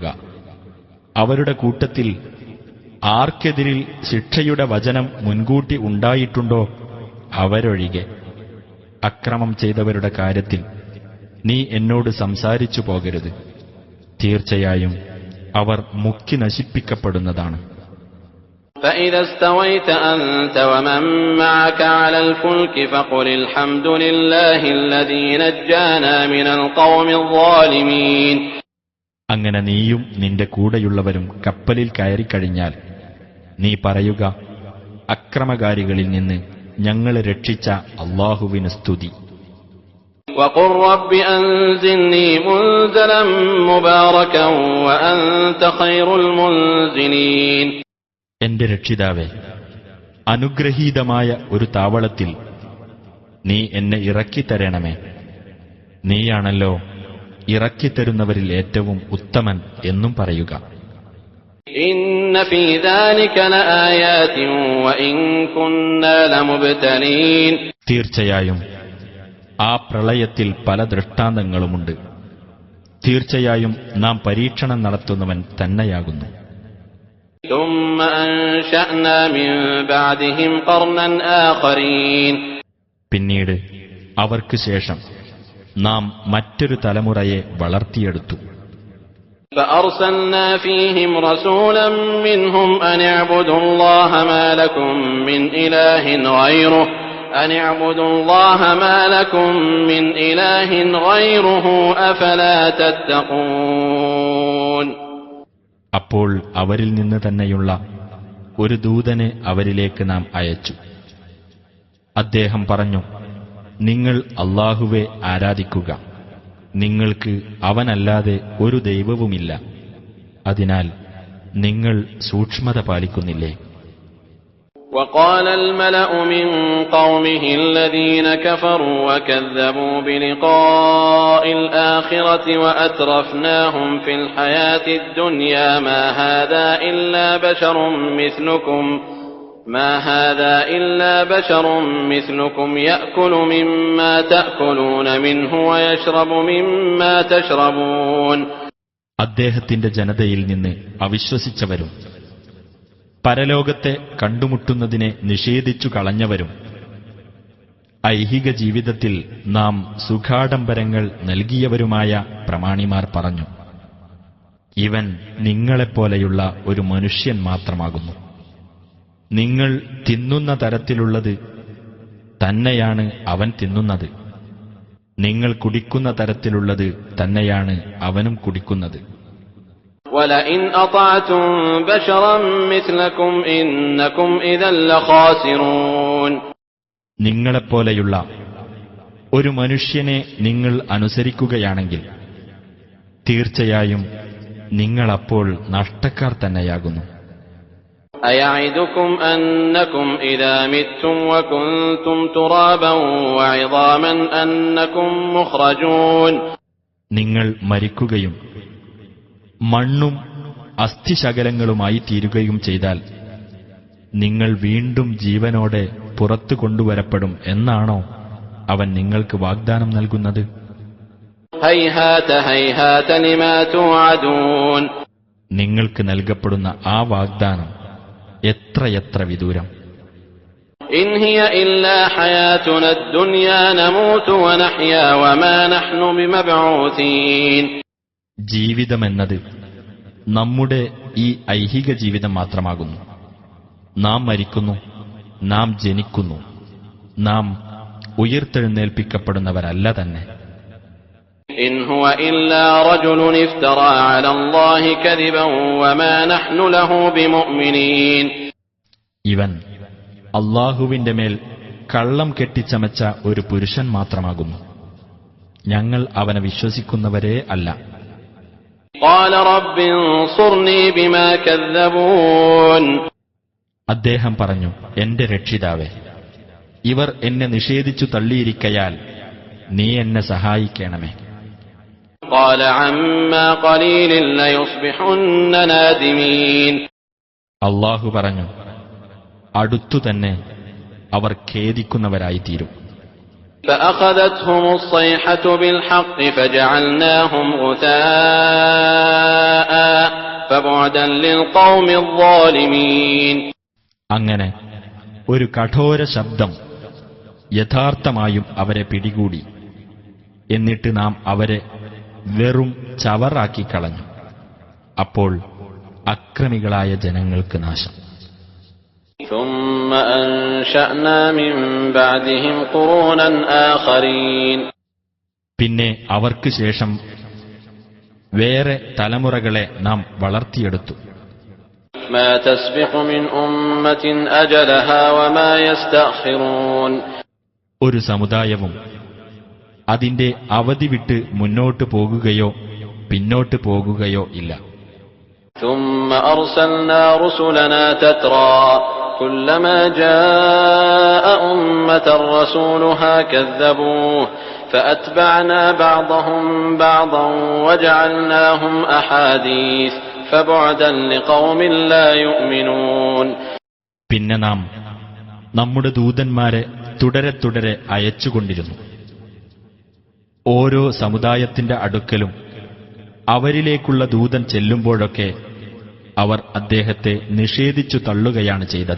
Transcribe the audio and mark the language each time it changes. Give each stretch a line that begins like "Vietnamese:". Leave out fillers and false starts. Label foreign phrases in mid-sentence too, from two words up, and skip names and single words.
Malayalam: അവരുടെ കൂട്ടത്തിൽ ആർക്കെതിരിൽ ശിക്ഷയുടെ വചനം മുൻകൂട്ടി ഉണ്ടായിട്ടുണ്ടോ അവരൊഴികെ. അക്രമം ചെയ്തവരുടെ കാര്യത്തിൽ നീ എന്നോട് സംസാരിച്ചു പോകരുത്. തീർച്ചയായും അവർ മുക്കി നശിപ്പിക്കപ്പെടുന്നതാണ്.
Arabic: فإذا استويت أنت ومن معك على الفلك فقل الحمد لله الذي نجانا من القوم الظالمين.
Malayalam: അങ്ങനെ നീയും നിന്റെ കൂടെയുള്ളവരും കപ്പലിൽ കയറിക്കഴിഞ്ഞാൽ നീ പറയുക: അക്രമകാരികളിൽ നിന്ന് ഞങ്ങളെ രക്ഷിച്ച അല്ലാഹുവിന് സ്തുതി.
Arabic: وقل رب أنزلني منزلا مباركا وأنت خير المنزلين.
Malayalam: എന്റെ രക്ഷിതാവേ, അനുഗ്രഹീതമായ ഒരു താവളത്തിൽ നീ എന്നെ ഇറക്കിത്തരണമേ. നീയാണല്ലോ ഇറക്കിത്തരുന്നവരിൽ ഏറ്റവും ഉത്തമൻ എന്നും പറയുക.
Arabic: إن في ذلك لآيات وإن كنا لمبتلين.
Malayalam: തീർച്ചയായും ആ പ്രളയത്തിൽ പല ദൃഷ്ടാന്തങ്ങളുമുണ്ട്. തീർച്ചയായും നാം പരീക്ഷണം നടത്തുന്നവൻ തന്നെയാകുന്നു.
Arabic: ثم أنشأنا من بعدهم قرنا آخرين.
Malayalam: പിന്നീട് അവർക്ക് ശേഷം നാം മറ്റൊരു തലമുറയെ വളർത്തിയെടുത്തു.
Arabic: فأرسلنا فيهم رسولا منهم أن اعبدوا الله ما لكم من إله غيره أن اعبدوا الله ما لكم من إله غيره أفلا تتقون.
Malayalam: അപ്പോൾ അവരിൽ നിന്ന് തന്നെയുള്ള ഒരു ദൂതനെ അവരിലേക്ക് നാം അയച്ചു. അദ്ദേഹം പറഞ്ഞു: നിങ്ങൾ അല്ലാഹുവെ ആരാധിക്കുക. നിങ്ങൾക്ക് അവനല്ലാതെ ഒരു ദൈവവുമില്ല. അതിനാൽ നിങ്ങൾ സൂക്ഷ്മത പാലിക്കുന്നില്ലേ?
Arabic: وقال الملأ من قومه الذين كفروا وكذبوا بلقاء الآخرة وأترفناهم في الحياة الدنيا ما هذا إلا بشر مثلكم يأكل مما تأكلون منه ويشرب مما تشربون.
Malayalam: അദ്ദേഹത്തിന്റെ ജനതയിൽ നിന്ന് അവിശ്വസിച്ചവരും പരലോകത്തെ കണ്ടുമുട്ടുന്നതിനെ നിഷേധിച്ചു കളഞ്ഞവരും ഐഹിക ജീവിതത്തിൽ നാം സുഖാഡംബരങ്ങൾ നൽകിയവരുമായ പ്രമാണിമാർ പറഞ്ഞു: ഇവൻ നിങ്ങളെപ്പോലെയുള്ള ഒരു മനുഷ്യൻ മാത്രമാകുന്നു. നിങ്ങൾ തിന്നുന്ന തരത്തിലുള്ളത് തന്നെയാണ് അവൻ തിന്നുന്നത്. നിങ്ങൾ കുടിക്കുന്ന തരത്തിലുള്ളത് തന്നെയാണ് അവനും കുടിക്കുന്നത്.
Arabic: وَلَئِنْ أَطَعْتُمْ بَشَرًا مِثْلَكُمْ إِنَّكُمْ إِذًا لَخَاسِرُونَ.
Malayalam: നിങ്ങളെപ്പോലെയുള്ള ഒരു മനുഷ്യനെ നിങ്ങൾ അനുസരിക്കുകയാണെങ്കിൽ തീർച്ചയായും നിങ്ങളപ്പോൾ നഷ്ടക്കാർ തന്നെയാകുന്നു.
Arabic: أَيَعِدُكُمْ أَنَّكُمْ إِذَا مِتُّمْ وَكُنْتُمْ تُرَابًا وَعِظَامًا أَنَّكُمْ مُخْرَجُونَ.
Malayalam: നിങ്ങൾ മരിക്കുകയും മണ്ണും അസ്ഥിശകലങ്ങളുമായി തീരുകയും ചെയ്താൽ നിങ്ങൾ വീണ്ടും ജീവനോടെ പുറത്തു കൊണ്ടുവരപ്പെടും എന്നാണോ അവൻ നിങ്ങൾക്ക് വാഗ്ദാനം നൽകുന്നത്?
Arabic: هَيْهَاتَ هَيْهَاتَ لِمَا تُوعَدُونَ.
Malayalam: നിങ്ങൾക്ക് നൽകപ്പെടുന്ന ആ വാഗ്ദാനം എത്രയെത്ര വിദൂരം!
Arabic: إِنْ هِيَ إِلَّا حَيَاتُنَا الدُّنْيَا نَمُوتُ وَنَحْيَا وَمَا نَحْنُ بِمَبْعُوثِينَ.
Malayalam: ജീവിതമെന്നത് നമ്മുടെ ഈ ഐഹിക ജീവിതം മാത്രമാകുന്നു. നാം മരിക്കുന്നു, നാം ജനിക്കുന്നു, നാം ഉയർത്തെഴുന്നേൽപ്പിക്കപ്പെടുന്നവരല്ല തന്നെ.
Arabic: إِنْ هُوَ إِلَّا رَجُلٌ افْتَرَى عَلَى اللَّهِ كَذِبًا وَمَا نَحْنُ لَهُ بِمُؤْمِنِينَ.
Malayalam: ഇവൻ അല്ലാഹുവിന്റെ മേൽ കള്ളം കെട്ടിച്ചമച്ച ഒരു പുരുഷൻ മാത്രമാകുന്നു. ഞങ്ങൾ അവനെ വിശ്വസിക്കുന്നവരേ അല്ല.
Arabic: قَالَ رَبِّ انصُرْنِي بِمَا كَذَّبُونِ.
Malayalam: അദ്ദേഹം പറഞ്ഞു, എന്റെ രക്ഷിതാവേ, ഇവർ എന്നെ നിഷേധിച്ചു തള്ളിയിരിക്കയാൽ നീ എന്നെ സഹായിക്കണമേ.
Arabic: قال عما قليل ليصبحن نادمين.
Malayalam: അല്ലാഹു പറഞ്ഞു, അടുത്തുതന്നെ അവർ ഖേദിക്കുന്നവരായിത്തീരും.
Arabic: فأخذتهم الصيحة بالحق فجعلناهم غثاء فبعدا للقوم الظالمين.
Malayalam: അങ്ങനെ ഒരു കഠോര ശബ്ദം യഥാർത്ഥമായും അവരെ പിടികൂടി. എന്നിട്ട് നാം അവരെ വെറും ചവറാക്കി കളഞ്ഞു. അപ്പോൾ അക്രമികളായ ജനങ്ങൾക്ക് നാശം.
Arabic: ثم أنشأنا من بعدهم قرونا آخرين.
Malayalam: പിന്നെ അവർക്ക് ശേഷം വേറെ തലമുറകളെ നാം വളർത്തിയെടുത്തു.
Arabic: ما تسبق من أمة أجلها وما يستأخرون.
Malayalam: ഒരു സമുദായവും അതിന്റെ അവധി വിട്ട് മുന്നോട്ട് പോകുകയോ പിന്നോട്ട് പോകുകയോ ഇല്ല.
Arabic: ثم أرسلنا رسلنا تترى كلما جاء أمة رسولها كذبوه فأتبعنا بعضهم بعضا وجعلناهم أحاديث فبعدا لقوم لا يؤمنون.
Malayalam: പിന്നെ നാം നമ്മുടെ ദൂതന്മാരെ തുടരെ തുടരെ അയച്ചുകൊണ്ടിരുന്നു. ഓരോ സമുദായത്തിന്റെ അടുക്കലും അവരിലേക്കുള്ള ദൂതൻ ചെല്ലുമ്പോഴൊക്കെ അവർ അദ്ദേഹത്തെ നിഷേധിച്ചു തള്ളുകയാണ് ചെയ്തത്.